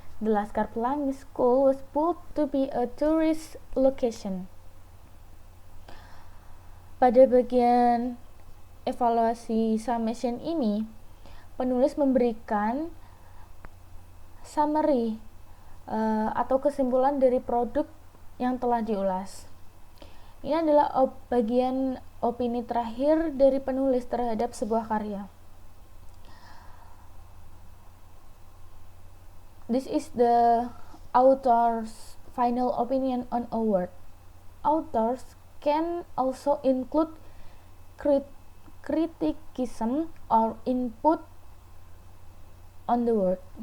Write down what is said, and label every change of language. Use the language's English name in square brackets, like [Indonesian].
[English] The Laskar Pelangi School was built to be a tourist location. [Indonesian] Pada bagian evaluasi summation ini, penulis memberikan summary atau kesimpulan dari produk yang telah diulas. Ini adalah bagian opini terakhir dari penulis terhadap sebuah karya. [English] This is the author's final opinion on a work. Authors can also include criticism or input on the work.